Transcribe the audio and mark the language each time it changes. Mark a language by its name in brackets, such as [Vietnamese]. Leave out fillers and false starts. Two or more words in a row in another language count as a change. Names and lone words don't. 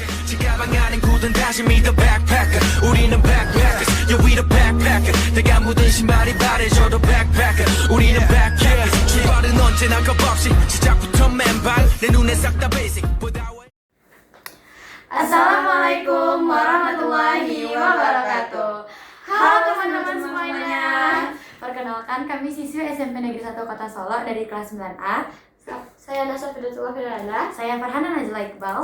[Korean] 지가방 안에 굳은 다짐이 [English] the backpacker [Korean] 우리는 [English] backpackers yeah we the backpacker [Korean] 내가 묻은 신발이 바래져도 backpacker 우리는 backpackers 출발은 언제나 겁없이 시작부터 맨발 내 눈에 싹 다 basic [Arabic] السلام عليكم ورحمة الله وبركاته. [Indonesian] Halo teman-teman semuanya. Perkenalkan, kami siswi SMP Negeri 1 Kota Solo dari kelas 9A. Saya Nasa Fidatullah Firanda. Saya Farhana Najla Iqbal.